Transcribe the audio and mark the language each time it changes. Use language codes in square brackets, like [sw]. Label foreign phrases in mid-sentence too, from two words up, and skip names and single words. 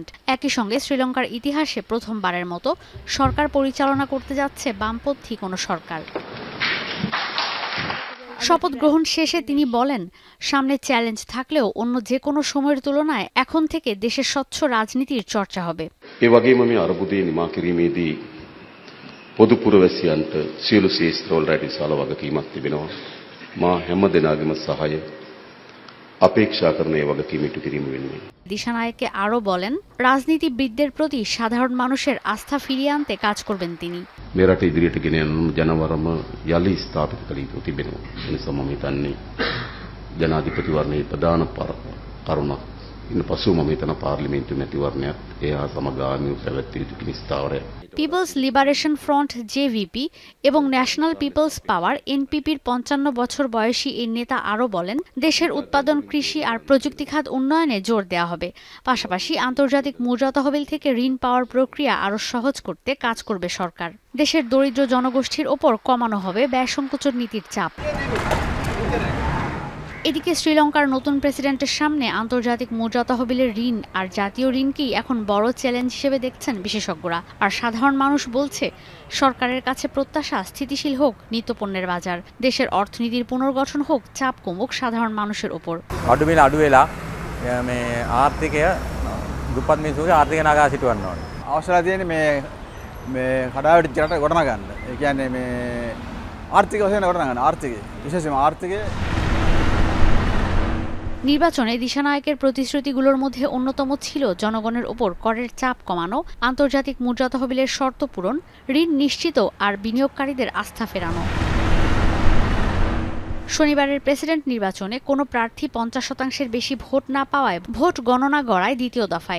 [bn] একই সঙ্গে শ্রীলঙ্কার ইতিহাসে প্রথমবারের মতো সরকার পরিচালনা করতে যাচ্ছে বামপন্থী কোনো সরকার। শপথ গ্রহণ শেষে তিনি বলেন, সামনে চ্যালেঞ্জ থাকলেও অন্য যে কোনো সময়ের তুলনায় এখন থেকে দেশের স্বচ্ছ রাজনীতির চর্চা হবে। [si] පොදු පුරවැසියන්ට සියලු ශේෂ්ත්‍රවල විශාල වගකීමක් තිබෙනවා. මා හැම දෙනාගේම සහාය අපේක්ෂා කරන ඒ වගකීම ඉටු කිරීම වෙනුවෙන්. [bn] দিশানায়েকে আরও বলেন, রাজনীতিবিদদের প্রতি সাধারণ মানুষের আস্থা ফিরিয়ে আনতে কাজ করবেন তিনি। [si] මේ රට ඉදිරියට ගෙන යන ජනවරම යලි ස්ථාපිත කළ යුතු තිබෙනවා. ඒ නිසා මම හිතන්නේ ජනාධිපතිවරණයේ ප්‍රධාන කරුණක් ඉන් පසු මම හිතන පාර්ලිමේන්තු මැතිවරණයත් ඒ හා සමගාමීව පැවැත්විය යුතු නිස්තාවරය। [bn] পিপলস লিবারেশন ফ্রন্ট জেভিপি এবং ন্যাশনাল পিপলস পাওয়ার এনপিপির 55 বছর বয়সী এই নেতা আরও বলেন, দেশের উৎপাদন, কৃষি আর প্রযুক্তি খাত উন্নয়নে জোর দেওয়া হবে। পাশাপাশি আন্তর্জাতিক মুদ্রা তহবিল থেকে ঋণ পাওয়ার প্রক্রিয়া আরও সহজ করতে কাজ করবে সরকার। দেশের দরিদ্র জনগোষ্ঠীর ওপর কমানো হবে ব্যয় সংকোচন নীতির চাপ। এদিকে শ্রীলঙ্কার নতুন প্রেসিডেন্টের সামনে আন্তর্জাতিক মুদ্রা তহবিলের ঋণ আর জাতীয় ঋণকেই এখন বড় চ্যালেঞ্জ হিসেবে দেখছেন বিশেষজ্ঞরা। আর সাধারণ মানুষ বলছে, সরকারের কাছে প্রত্যাশা স্থিতিশীল হোক নিত্যপণ্যের বাজার, দেশের অর্থনীতির পুনর্গঠন হোক, চাপ কমুক সাধারণ মানুষের ওপর। [si] ආර්ථිකය දුප්පත් මිනිස්සුන්ගේ ආර්ථික නගා සිටවන්න ඕනේ. අවශ්‍යලා තියෙන්නේ මේ කඩාවැටි රට ගොඩනගන්න. ඒ කියන්නේ මේ ආර්ථික වශයෙන් ගොඩනගන්න. ආර්ථිකය විශේෂයෙන්ම ආර්ථිකය। [bn] নির্বাচনে দিশানায়েকের প্রতিশ্রুতিগুলোর মধ্যে অন্যতম ছিল জনগণের ওপর করের চাপ কমানো, আন্তর্জাতিক মুদ্রা তহবিলের শর্ত পূরণ, ঋণ নিশ্চিত আর বিনিয়োগকারীদের আস্থা ফেরানো। শনিবারের প্রেসিডেন্ট নির্বাচনে কোনো প্রার্থী 50% বেশি ভোট না পাওয়ায় ভোট গণনা গড়ায় দ্বিতীয় দফায়।